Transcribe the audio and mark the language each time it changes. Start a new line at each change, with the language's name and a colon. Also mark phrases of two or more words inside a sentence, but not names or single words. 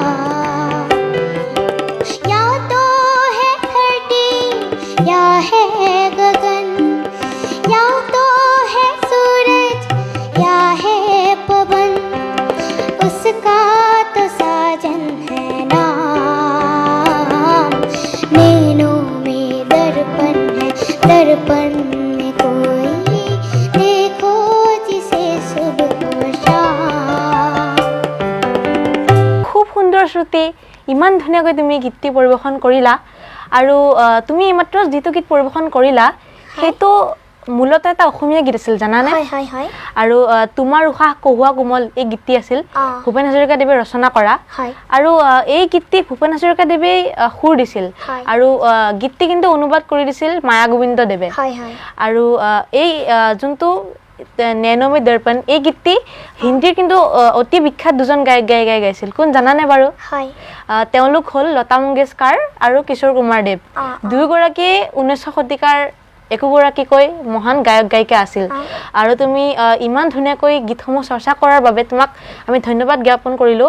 Hindi: या तो है धरती या है गगन या तो है सूरज या है पवन उसका तो साजन है नाम। नैनों में दर्पण है दर्पण में कोई देखो जिसे सुबह हो शाम।
Assamese: খুব সুন্দৰ শ্ৰুতি ইমান ধুনীয়াকৈ তুমি গীতটি পৰিৱেশন কৰিলা আৰু তুমি এইমাত্ৰ যিটো গীত পৰিৱেশন কৰিলা সেইটো মূলতঃ এটা অসমীয়া গীত আছিল জানানে? হয় হয় আৰু তোমাৰ উশাহ কহুৱা কোমল এই গীতটি আছিল ভূপেন হাজৰিকাদেৱে ৰচনা কৰা হয় আৰু এই গীতটি ভূপেন হাজৰিকাদেৱে সুৰ দিছিল হয়। আৰু গীতটি কিন্তু অনুবাদ কৰি দিছিল মায়া গোবিন্দ দেৱে। হয় হয় আৰু এই যোনটো
Hindi: नैनो में दर्पण
Assamese: এই গীতটি হিন্দীৰ কিন্তু অতি বিখ্যাত দুজন গায়ক গাইছিল কোন জানানে বাৰু? হয় তেওঁলোক হ'ল লতা মংগেশকাৰ আৰু কিশোৰ কুমাৰ দেৱ। দুয়োগৰাকী 19শ শতিকাৰ একোগৰাকীকৈ মহান গায়ক গায়িকা আছিল আৰু তুমি ইমান ধুনীয়াকৈ গীতসমূহ চৰ্চা কৰাৰ বাবে তোমাক আমি ধন্যবাদ জ্ঞাপন কৰিলোঁ।